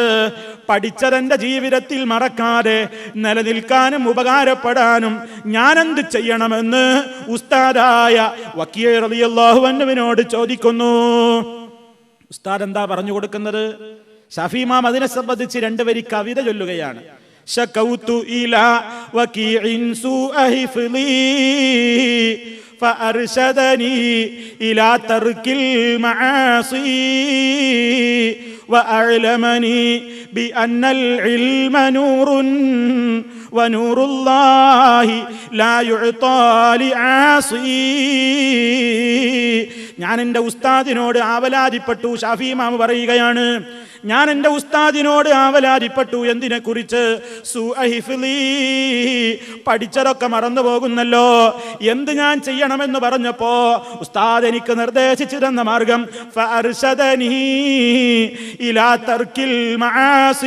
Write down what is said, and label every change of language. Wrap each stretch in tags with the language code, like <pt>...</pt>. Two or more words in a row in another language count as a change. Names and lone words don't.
<ml>പഠിച്ചതെന്റെ ജീവിതത്തിൽ മറക്കാതെ നിലനിൽക്കാനും ഉപകാരപ്പെടാനും ഞാൻ എന്ത് ചെയ്യണമെന്ന് ഉസ്താദായ വക്കീൽ റളിയല്ലാഹു അൻഹുവിനോട് ചോദിക്കുന്നു. ഉസ്താദ് എന്താ പറഞ്ഞു കൊടുക്കുന്നത്? ഷാഫി ഇമാം അതിനെ സംബന്ധിച്ച് രണ്ടുപേരി കവിത ചൊല്ലുകയാണ്.</ml> <ar>شكوت إلى وكيع سوء حفظي فأرشدني إلى ترك المعاصي وأعلمني بأن العلم نور ونور الله لا يعطى لعاصي.</ar> <ml>ഞാൻ എൻ്റെ ഉസ്താദിനോട് ആവലാതിപ്പെട്ടു. ഷാഫി ഇമാം പറയുകയാണ്, ഞാൻ എൻ്റെ ഉസ്താദിനോട് ആവലാതിപ്പെട്ടു. എന്തിനെ കുറിച്ച്? പഠിച്ചതൊക്കെ മറന്നു പോകുന്നല്ലോ, എന്ത് ഞാൻ ചെയ്യണമെന്ന് പറഞ്ഞപ്പോ ഉസ്താദ് എനിക്ക് നിർദ്ദേശിച്ചു തന്ന മാർഗം</ml> <ar>فأرشدني إلى ترك المعاصي.</ar>